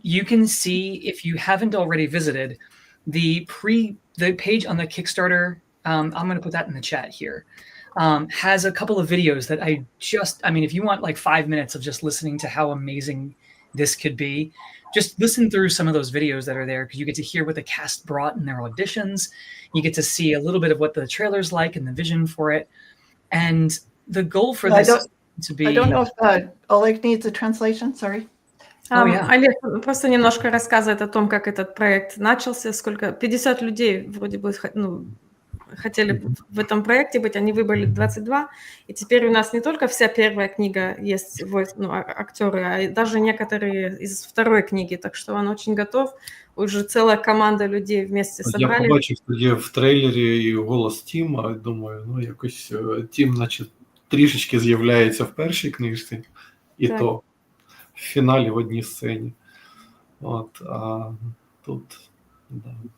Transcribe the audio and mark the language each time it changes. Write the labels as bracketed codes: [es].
[en] You can see, if you haven't already visited, the page on the Kickstarter, I'm going to put that in the chat here, has a couple of videos that if you want like 5 minutes of just listening to how amazing this could be, just listen through some of those videos that are there, because you get to hear what the cast brought in their auditions. You get to see a little bit of what the trailer's like and the vision for it. And the goal for this is to be... I don't know if Oleg needs a translation, sorry. [ru] Олег просто немножко рассказывает о том, как этот проект начался, сколько 50 людей вроде бы хотели в этом проекте быть, они выбрали 22, и теперь у нас не только вся первая книга есть актеры, а даже некоторые из второй книги, так что он очень готов, уже целая команда людей вместе собрали. [uk] Я побачив тоді в трейлері і голос Тіма, думаю, якось Тім, значить, трішечки з'являється в першій книжці, і так. То в фіналі в одній сцені. От, а тут, да.